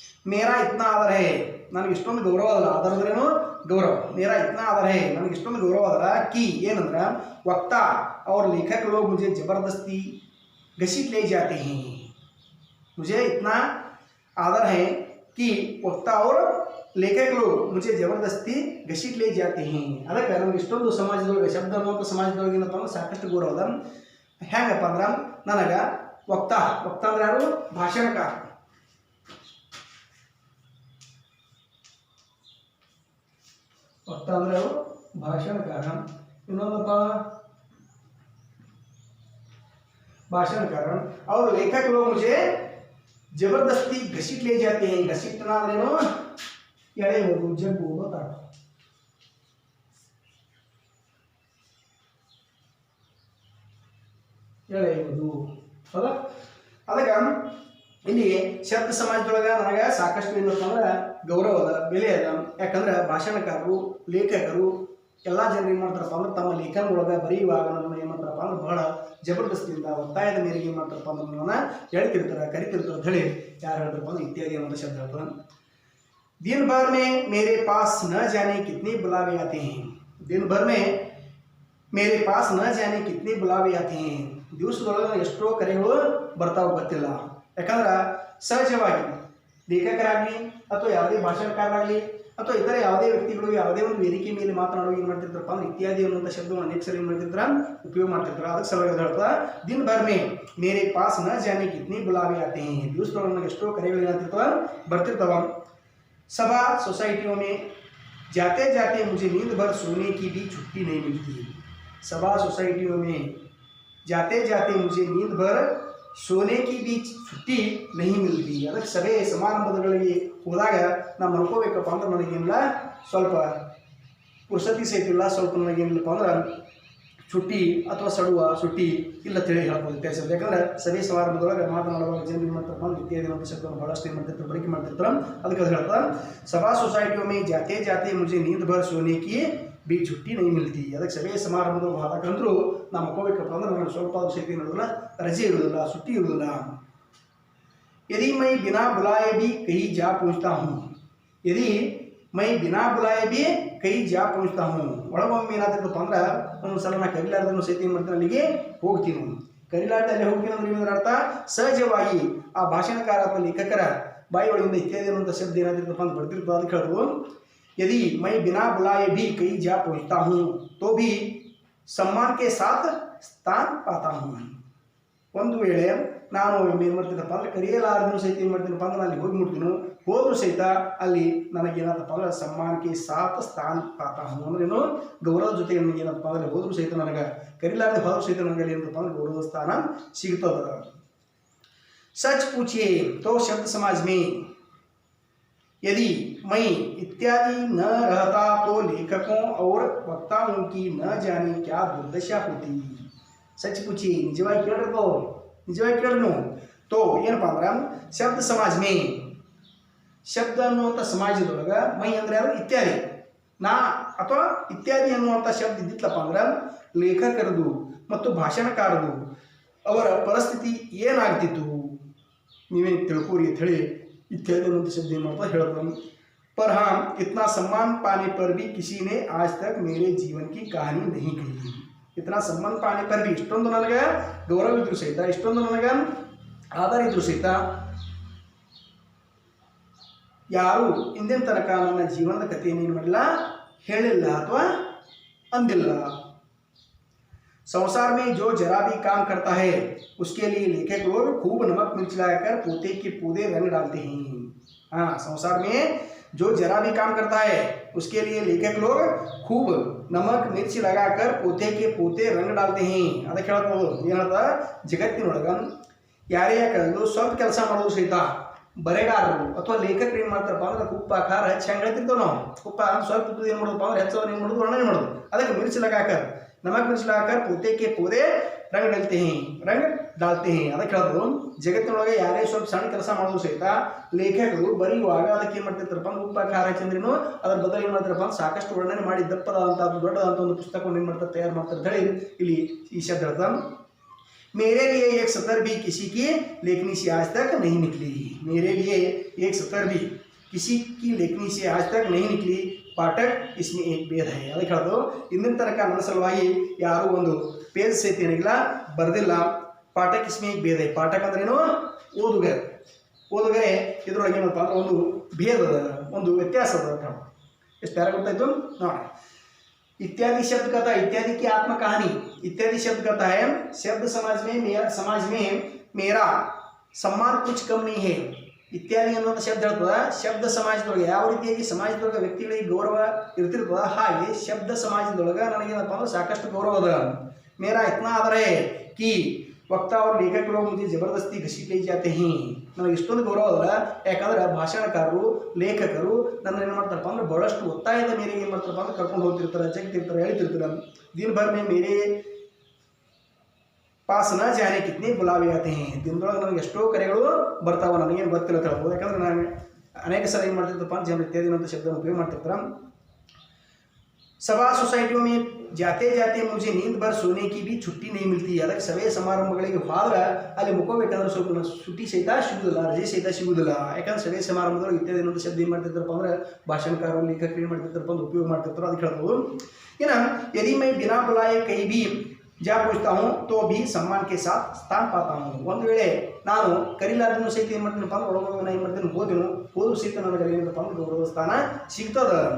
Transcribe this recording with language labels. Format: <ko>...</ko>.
<hi>ಮೇರಾ ಇತ್ನಾ ಆದರ ಹೇ,</hi> <kn>ನನಗೆ ಇಷ್ಟೊಂದು ಗೌರವ ಅದಲ್ಲ, ಆದರ ಅಂದ್ರೇನು ಗೌರವ,</kn> <hi>ಮೇರಾ ಇತ್ನಾ ಆದರ ಹೇ,</hi> <kn>ನನಗೆ ಇಷ್ಟೊಂದು ಗೌರವ ಅದರ ಕಿ ಏನಂದ್ರೆ</kn> <hi>ವಕ್ತಾ और लेखक लोग मुझे जबरदस्ती घसीट ले जाते हैं। मुझे इतना आदर है कि वक्ता और लेखक लोग मुझे जबरदस्ती घसीट ले जाते हैं।</hi> <kn>ಅದಕ್ಕೆ ನಮಗೆ ಇಷ್ಟೊಂದು ಸಮಾಜದೊಳಗೆ ಶಬ್ದ ಅನ್ನುವಂಥ ಸಮಾಜದೊಳಗೆ ಏನಪ್ಪ ಅಂದ್ರೆ ಸಾಕಷ್ಟು ಗೌರವ ಅದ। ಹೆಂಗಪ್ಪ ಅಂದ್ರೆ ನನಗೆ ವಕ್ತಾ ಅಂದ್ರೆ ಯಾರು? ಭಾಷಣಕಾರ। ವಕ್ತಾ ಅಂದ್ರೆ ಯಾರು? ಭಾಷಣಕಾರ। ಇನ್ನೊಂದಪ್ಪ</kn> <hi>भाषणकार और लेखक लोग मुझे जबरदस्ती घसीट ले जाते हैं। घसीटना</hi> <kn>अंद्रेನು ಎಳೆಯುವುದು, ಜಗ್ಗುವುದು ಅಂತ ಅರ್ಥ। ಎಳೆಯುವುದು ಹೌದಾ? ಅದಕ್ಕೆ ಇಲ್ಲಿ ಶಬ್ದ ಸಮಾಜದೊಳಗೆ ನನಗೆ ಸಾಕಷ್ಟು ಏನಪ್ಪ ಅಂದ್ರೆ ಗೌರವ ಅದ, ಬೆಲೆ ಅದ। ಯಾಕಂದ್ರೆ ಭಾಷಣಕಾರರು, ಲೇಖಕರು ಎಲ್ಲ ಜನರು ಏನು ಮಾಡ್ತಾರಪ್ಪ ಅಂದ್ರೆ ತಮ್ಮ ಲೇಖನದೊಳಗೆ ಬರೆಯುವಾಗ ನಮ್ಮನ್ನು ಏನು ಮಾಡ್ತಾರಪ್ಪ ಅಂದ್ರೆ ಬಹಳ ಜಬರ್ದಸ್ತಿಯಿಂದ, ಒತ್ತಾಯದ ಮೇರೆಗೆ ಏನು ಮಾಡ್ತಾರಪ್ಪ ಅಂದ್ರೆ ನಮ್ಮನ್ನು ಹೇಳ್ತಿರ್ತಾರೆ, ಕರಿತಿರ್ತಾರೆ ಅಂತ ಹೇಳಿ ಯಾರು ಹೇಳ್ತಾರಪ್ಪ ಅಂದ್ರೆ ಇತ್ಯಾದಿ ಅನ್ನೋಂಥ ಶಬ್ದ ಹೇಳ್ತಾರೆ।</kn> <hi>दिन भर में मेरे पास न जाने कितने बुलावे आते हैं। दिन भर में मेरे पास न जाने कितने बुलावे आते हैं।</hi> <kn>ದಿವಸದೊಳಗೆ ಎಷ್ಟೋ ಕರೆಗಳು ಬರ್ತಾವೆ ಗೊತ್ತಿಲ್ಲ। ಯಾಕಂದ್ರೆ ಸಹಜವಾಗಿ ಲೇಖಕರಾಗಲಿ ಅಥವಾ ಯಾವುದೇ ಭಾಷಣಕಾರರಾಗಲಿ ಅಥವಾ ಇತರ ಯಾವುದೇ ವ್ಯಕ್ತಿಗಳು ಯಾವುದೇ ಒಂದು ವೇದಿಕೆ ಮೇಲೆ ಮಾತನಾಡುವ ಏನು ಮಾಡ್ತಿರ್ತಾರಪ್ಪ ಅಂದ್ರೆ ಇತ್ಯಾದಿ ಅನ್ನುವಂಥ ಶಬ್ದವನ್ನು ಅನೇಕ ಸಲ ಏನು ಮಾಡ್ತಿರ್ತಾರೆ, ಉಪಯೋಗ ಮಾಡ್ತಿರ್ತಾರೆ। ಅದಕ್ಕೆ ಸಲುವಾಗಿ ಹೇಳ್ತಾರೆ,</kn> <hi>ದಿನ ಭರ್ ಮೇ ಮೇರೆ ಪಾಸ್ ನ ಜಾನೆ ಕಿತ್ನಿ ಬುಲಾವೆ ಆತೆ हैं।</hi> <kn>ದಿವಸದೊಳಗೆ ನನಗೆ ಎಷ್ಟೋ ಕರೆಗಳು ಏನಾಗ್ತಿರ್ತವ, ಬರ್ತಿರ್ತಾವ।</kn> <hi>सभा सोसाइटियों में जाते जाते मुझे नींद भर सोने की भी छुट्टी नहीं मिलती। सभा सोसाइटियों में जाते जाते मुझे नींद भर सोने की भी छुट्टी नहीं मिलती।</hi> <kn>ಅದಕ್ಕೆ ಸಭೆ ಸಮಾರಂಭಗಳಿಗೆ ಹೋದಾಗ ನಾನು ಮಲ್ಕೋಬೇಕಪ್ಪ ಅಂದ್ರೆ ನನಗೇನಿಲ್ಲ, ಸ್ವಲ್ಪ ಪುರ್ಸತಿ ಸಹಿತಿಲ್ಲ, ಸ್ವಲ್ಪ ನನಗೇನಿಲ್ಲಪ್ಪ ಅಂದ್ರೆ छुट्टी ಅಥವಾ ಸಡುವ ಸುಟ್ಟಿ ಇಲ್ಲ ತಿಳಿ ಹೇಳ್ಬೋದು ಕೆಲಸ। ಯಾಕಂದ್ರೆ ಸಭೆ ಸಮಾರಂಭದೊಳಗೆ ಮಾತನಾಡುವಾಗ ಜನರು ಏನು ಮಾಡ್ತಾರಪ್ಪ ಅಂದ್ರೆ ಇತ್ಯಾದಿ ಅನ್ನೋ ಶಬ್ದವನ್ನು ಭಾಳಷ್ಟು ಏನು ಮಾಡ್ತಿರ್ತಾರೆ, ಬಳಕೆ ಮಾಡ್ತಿರ್ತಾರೆ। ಅದಕ್ಕೆ ಅದು ಹೇಳ್ತಾರೆ,</kn> <hi>सभा सोसाइटियों में जाते जाते मुझे नींद भर सोने की भी छुट्टी नहीं मिलती</hi> <kn>ಅದಕ್ಕೆ ಸಭೆ ಸಮಾರಂಭದ ಹೋದಾಗಂದ್ರೂ ನಾವು ಮಕ್ಕೋಬೇಕಪ್ಪ ಅಂದ್ರೆ ನನಗೆ ಸ್ವಲ್ಪ ಸಹಿತ ಇರೋದಿಲ್ಲ, ರಜೆ ಇರೋದಿಲ್ಲ, ಸುಟ್ಟಿ ಇರೋದಿಲ್ಲ.</kn> <hi>यदि मैं बिना बुलाए भी कहीं जा पहुँचता हूँ, यदि मैं बिना बुलाए भी कहीं जा पहुँचता हूँ,</hi> <kn>ಒಳಗೊಮ್ಮೆ ಏನಾಗ್ತದಪ್ಪ ಅಂದ್ರೆ ಒಂದೊಂದ್ಸಲ ನಾ ಕರಿಲಾರ್ದನ್ನು ಸಹಿತ ಏನು ಮಾಡ್ತೀನಿ ಅಲ್ಲಿಗೆ ಹೋಗ್ತೀನಿ. ಕರಿಲಾರ್ದೆ ಅಲ್ಲಿ ಹೋಗ್ತೀನಿ ಅಂದ್ರೆ ಏನಂದ್ರೆ ಅರ್ಥ ಸಹಜವಾಗಿ ಆ ಭಾಷಣಕಾರ ಅಥವಾ ಲೇಖಕರ ಬಾಯಿ ಒಳಗಿಂದ ಇತ್ಯಾದಿ ಅನ್ನುವಂಥ ಶಬ್ದ ಏನಾಗ್ತಿರ್ತಪ್ಪ ಅಂತ ಬರ್ತಿರ್ತದೆ. ಅದಕ್ಕೆ ಹೇಳೋದು</kn> <hi>यदि मैं बिना बुलाए भी कहीं जा पहुँचता हूँ तो भी सम्मान के साथ स्थान पाता हूँ.</hi> <kn>ಒಂದು ವೇಳೆ ನಾನು ಏನು ಮಾಡ್ತೀನಪ್ಪ ಅಂದರೆ ಕರೆಯಲಾರ್ದೂ ಸಹಿತ ಏನು ಮಾಡ್ತೀನಪ್ಪ ಅಂದ್ರೆ ಅಲ್ಲಿ ಹೋಗಿ ಮುಟ್ತೀನಿ, ಹೋದರೂ ಸಹಿತ ಅಲ್ಲಿ ನನಗೇನಪ್ಪ ಅಂದ್ರೆ ಸಮ್ಮಾನಕ್ಕೆ ಸಾಥ ಸ್ಥಾನ ಪಾತ ಅಂದ್ರೆ ಏನು ಗೌರವದ ಜೊತೆಗೆ ನನಗೆ ಏನಪ್ಪ ಅಂದರೆ ಹೋದರೂ ಸಹಿತ ನನಗೆ ಕರಿಲಾರ್ದೆ ಹೋದರೂ ಸಹಿತ ನನಗೆ ಅಲ್ಲಿ ಏನಪ್ಪ ಅಂದ್ರೆ ಗೌರವದ ಸ್ಥಾನ ಸಿಗ್ತದೆ.</kn> <hi>सच पूछिए तो शब्द समाज में यदि मैं इत्यादि न रहता तो लेखकों और वक्ताओं की न जाने क्या दुर्दशा होती. सच पूछिए</hi> <kn>निजವಾಗಿ ಕೇಳಬೇಕು, ನಿಜವಾಗಿ ಕೇಳನು तो ಏನಪ್ಪ ಅಂದ್ರೆ ಶಬ್ದ ಸಮಾಜ ಮೇ ಶಬ್ದ ಅನ್ನುವಂಥ ಸಮಾಜದೊಳಗೆ ಮೈ ಅಂದ್ರೆ ಯಾರು ಇತ್ಯಾದಿ ನಾ ಅಥವಾ ಇತ್ಯಾದಿ ಅನ್ನುವಂಥ ಶಬ್ದ ಇದ್ದಿತ್ತಪ್ಪ ಅಂದ್ರೆ ಲೇಖಕರದು ಮತ್ತು ಭಾಷಣಕಾರದು ಅವರ ಪರಿಸ್ಥಿತಿ ಏನಾಗ್ತಿತ್ತು ನೀವೇ ತಿಳ್ಕೋರಿ ಅಂತ ಹೇಳಿ इत्यादि ಅನ್ನುವಂಥ ಶಬ್ದ ಏನು ಮಾಡ್ತಾ ಹೇಳ್ತಾರೆ.</kn> <hi>पर हाँ इतना सम्मान पाने पर भी किसी ने आज तक मेरे जीवन की कहानी नहीं कही. इतना सम्मान पाने पर भी</hi> <kn>इಷ್ಟೊಂದು ನನಗೆ ಗೌರವ ಇದ್ರೂ ಸಹಿತ, ಇಷ್ಟೊಂದು ನನಗೆ ಆಧಾರ ಇದ್ರೂ ಸಹಿತ ಯಾರು ಇಂದಿನ ತನಕ ನನ್ನ ಜೀವನದ ಕಥೆಯನ್ನು ಏನು ಮಾಡಿಲ್ಲ, ಹೇಳಿಲ್ಲ ಅಥವಾ ಅಂದಿಲ್ಲ.</kn> <hi>संसार में जो जरा भी काम करता है उसके लिए लेखक लोग खूब नमक मिर्च लगाकर पोते के पौधे रंग डालते हैं. हाँ, संसार में जो जरा भी काम करता है उसके लिए लेखक लोग खूब नमक मिर्च लगाकर पोते के पोते रंग डालते हैं.</hi> <kn>ಅದಕ್ಕೆ ಹೇಳ್ಬೋದು ಏನಂತ ಜಗತ್ತಿನೊಳಗ ಯಾರೇ ಯಾಕಂದು ಸ್ವಲ್ಪ ಕೆಲಸ ಮಾಡೋದು ಸಹಿತ ಬರೆಗಾರರು ಅಥವಾ ಲೇಖಕರು ಏನು ಮಾಡ್ತಾರಪ್ಪ ಅಂದ್ರೆ ಉಪ್ಪ ಖಾರ ಹೆಚ್ಚು ಹೆಂಗೆ ಹೇಳ್ತಿರ್ತೇವೆ ನಾವು, ಉಪ್ಪ ಸ್ವಲ್ಪ ಉಪ್ಪು ಏನು ಮಾಡೋದಪ್ಪ ಅಂದ್ರೆ ಹೆಚ್ಚು ಏನು ಮಾಡೋದು ವರ್ಣನೆ ಮಾಡೋದು. ಅದಕ್ಕೆ ಮಿರ್ಚ್</kn> <hi>लगाकर नमक मिर्च लगाकर पोते के पौधे रंग डालते हैं.</hi> <kn>ಅದಕ್ಕೆ ಹೇಳೋದು ಜಗತ್ತಿನೊಳಗೆ ಯಾರೇ ಸ್ವಲ್ಪ ಸಣ್ಣ ಕೆಲಸ ಮಾಡೋದು ಸಹಿತ ಲೇಖಕರು ಬರೆಯುವಾಗ ಅದಕ್ಕೆ ಏನು ಮಾಡ್ತಿರ್ತಾರಪ್ಪ ಅಂದ್ರೆ ಉಪ್ಪ ಖಾರ ಚಂದ್ರನು ಅದರ ಬದಲು ಏನು ಮಾಡ್ತಾರಪ್ಪ ಅಂದ್ರೆ ಸಾಕಷ್ಟು ವರ್ಣನೆ ಮಾಡಿ ದಪ್ಪದಾದಂಥ ದೊಡ್ಡದಾದಂಥ ಒಂದು ಪುಸ್ತಕವನ್ನು ಏನು ಮಾಡ್ತಾರೆ ತಯಾರು ಮಾಡ್ತಾರೆ ಅಂತ ಹೇಳಿ ಇಲ್ಲಿ ಈ ಶಬ್ದ ಹೇಳ್ತಾರೆ.</kn> <hi>मेरे लिए एक सतर भी किसी की लेखनी से आज तक नहीं निकली. मेरे लिए एक सतर भी किसी की लेखनी से आज तक नहीं निकली. ಪಾಠಕ್ ಇಸ್ಮೆ ಏಕ್ ಭೇದ ಹೈ.</hi> <kn>ಅದಕ್ಕೆ ಹೇಳೋದು ಇಂದಿನ ತನಕ ನನ್ನ ಸಲುವಾಗಿ ಯಾರು ಒಂದು ಪೇಜ್ ಸಹಿತ ಏನಿಲ್ಲ ಬರೆದಿಲ್ಲ.</kn> <hi>ಪಾಠಕ್ ಇಸ್ಮೆ ಏಕ್ ಭೇದ ಹೈ.</hi> <kn>ಪಾಠಕ್ ಅಂದ್ರೇನು ಓದುಗರೆ ಇದರೊಳಗೆ ಏನಪ್ಪ ಅಂದ್ರೆ ಒಂದು ಭೇದ ಅದ, ಒಂದು ವ್ಯತ್ಯಾಸ ಅದ. ಎಷ್ಟು ಯಾರು ಗೊತ್ತಾಯ್ತು ನೋಡಿ.</kn> <hi>इत्यादि शब्द कहता है इत्यादि की आत्मकहानी. इत्यादि शब्द कहता है शब्द समाज में मेरा सम्मान कुछ कम नहीं है.</hi> <kn>ಇತ್ಯಾದಿ ಅನ್ನುವಂಥ ಶಬ್ದ ಹೇಳ್ತದ ಶಬ್ದ ಸಮಾಜದೊಳಗೆ ಯಾವ ರೀತಿಯಾಗಿ ಸಮಾಜದೊಳಗೆ ವ್ಯಕ್ತಿಗಳಿಗೆ ಗೌರವ ಇರ್ತಿರ್ತದ ಹಾಗೆ ಶಬ್ದ ಸಮಾಜದೊಳಗೆ ನನಗೇನಪ್ಪ ಅಂದ್ರೆ ಸಾಕಷ್ಟು ಗೌರವ ಅದ.</kn> <hi>ಮೇರಾ ಇತ್ನಾ ಆದರ ಹೈ ಕಿ ವಕ್ತಾ और लेखक लोग मुझे जबरदस्ती घसीट ले जाते हैं.</hi> <kn>ನನಗೆ ಇಷ್ಟೊಂದು ಗೌರವ ಅದ ಯಾಕಂದ್ರೆ ಭಾಷಣಕಾರರು ಲೇಖಕರು ನನ್ನ ಏನು ಮಾಡ್ತಾರಪ್ಪ ಅಂದ್ರೆ ಬಹಳಷ್ಟು ಒತ್ತಾಯದ ಮೇರೆಗೆ ಏನು ಮಾಡ್ತಾರಪ್ಪ ಅಂದ್ರೆ ಕರ್ಕೊಂಡು ಹೋಗ್ತಿರ್ತಾರೆ, ಜಗ್ತಿರ್ತಾರೆ, ಹೇಳ್ತಿರ್ತಾರೆ.</kn> <hi>दिन भर में मेरे पास न जाने कितने बुलावे आते हैं.</hi> <kn>ದಿನದೊಳಗೆ ನನಗೆ ಎಷ್ಟೋ ಕರೆಗಳು ಬರ್ತಾವೆ, ನನಗೇನು ಗೊತ್ತಿಲ್ಲ ಅಂತ ಹೇಳ್ಬೋದು. ಯಾಕಂದ್ರೆ ನಾನು ಅನೇಕ ಸಲ ಏನು ಮಾಡ್ತಿರ್ತಪ್ಪ ಜನರು ಇತ್ಯಾದಿ ಅನ್ನೋಂಥ ಶಬ್ದವನ್ನು ಉಪಯೋಗ ಮಾಡ್ತಿರ್ತಾರೆ.</kn> <hi>सभा सोसाइटियों में जाते जाते मुझे नींद भर सोने की भी छुट्टी नहीं मिलती.</hi> <kn>ಅದಕ್ಕೆ ಸಭೆ ಸಮಾರಂಭಗಳಿಗೆ ಹೋದ್ರೆ ಅಲ್ಲಿ ಮುಕ್ಕೋಬೇಕಂದ್ರೆ ಸ್ವಲ್ಪ ಸುಟ್ಟಿ ಸಹಿತ ಸಿಗುವುದಿಲ್ಲ, ರಜೆ ಸಹಿತ ಸಿಗುವುದಿಲ್ಲ. ಯಾಕಂದ್ರೆ ಸಭೆ ಸಮಾರಂಭದೊಳಗೆ ಇತ್ಯಾದಿ ಅನ್ನೋಂಥ ಶಬ್ದ ಏನು ಮಾಡ್ತಿರ್ತಾರಪ್ಪ ಅಂದ್ರೆ ಭಾಷಣಕಾರರು ಲೇಖಕರು ಏನು ಮಾಡ್ತಿರ್ತಾರಪ್ಪ ಅಂದ್ರೆ ಉಪಯೋಗ ಮಾಡ್ತಿರ್ತಾರೆ. ಅದಕ್ಕೆ ಹೇಳ್ಬೋದು ಇನ್ನು</kn> <hi>यदि मैं बिना बुलाए कहीं भी जा पहुँचता हूँ तो भी सम्मान के साथ स्थान पाता हूँ.</hi> <kn>ಒಂದು ವೇಳೆ ನಾನು ಕರಿಲಾರ್ದನ್ನು ಸಹಿತ ಏನು ಮಾಡ್ತೀನಪ್ಪ ಅಂದ್ರೆ ಒಳಗೊಳಗೆ ಏನು ಮಾಡ್ತೀನಿ ಹೋದ್ರು ಸಹಿತ ನನಗೆ ಏನಪ್ಪ ಅಂದ್ರೆ ಗೌರವ ಸ್ಥಾನ ಸಿಗ್ತದ.</kn>